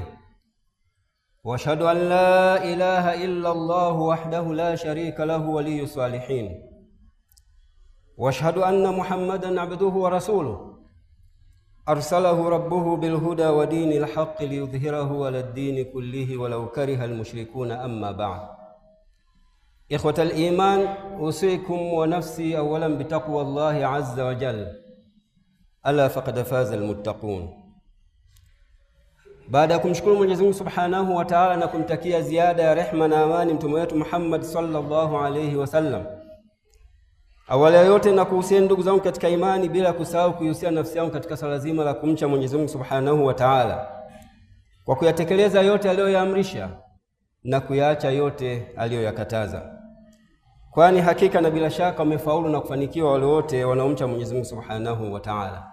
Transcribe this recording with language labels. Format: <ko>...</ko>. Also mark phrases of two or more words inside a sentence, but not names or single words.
<ar>واشهد أن لا إله إلا الله وحده لا شريك له ولي الصالحين، واشهد أن محمدًا عبده ورسوله أرسله ربه بالهدى ودين الحق ليظهره على الدين كله ولو كره المشركون. أما بعد، إخوة الإيمان، أوصيكم ونفسي أولاً بتقوى الله عز وجل، ألا فقد فاز المتقون.</ar> <sw>Baada ya kumshukuru Mwenyezi Mungu</sw> <ar>سبحانه وتعالى</ar> <sw>na kumtakia ziada ya rehema na amani mtume wetu Muhammad</sw> <ar>صلى الله عليه وسلم,</ar> <sw>awali ya yote na kuhusiana ndugu zangu katika imani, bila kusahau kuhusiana nafsi yangu katika swala zima la kumcha Mwenyezi Mungu</sw> <ar>سبحانه وتعالى</ar> <sw>kwa kuyatekeleza yote aliyoyaamrisha na kuyaacha yote aliyoyakataza, kwani hakika na bila shaka wamefaulu na kufanikiwa wale wote wanaomcha Mwenyezi Mungu</sw> <ar>سبحانه وتعالى.</ar>